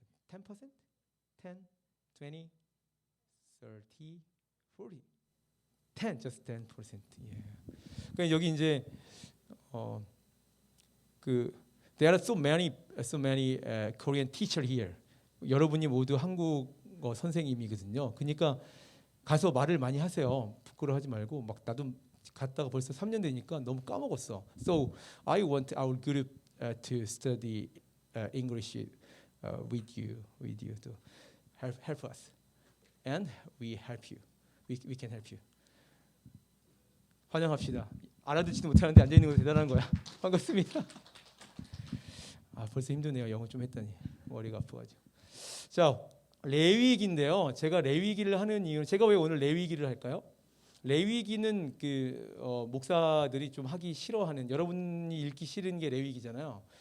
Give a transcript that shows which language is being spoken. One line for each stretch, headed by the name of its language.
English: 10%? 10, 20, 30, 40. 10, just 10%. Yeah.
Korean: 그러니까 여기 이제
English: there are so many Korean teacher here.
Korean: 여러분이 모두 한국어 선생님이거든요. 그러니까 가서 말을 많이 하세요. 부끄러워하지 말고 막 나도 갔다가 벌써 3년 되니까 너무 까먹었어.
English: So I want our group to study English with you to help us, and we help you. We can help you.
Korean: 환영합시다. 알아듣지도 못하는데 앉아 있는 거 대단한 거야. 반갑습니다. 벌써 힘드네요. 영어 좀 했더니 머리가 아파가지고. 자, 레위기인데요. 제가 레위기를 하는 이유는 제가 왜 오늘 레위기를 할까요? 레위기는 목사들이 좀 하기 싫어하는 여러분이 읽기 싫은 게 레위기잖아요.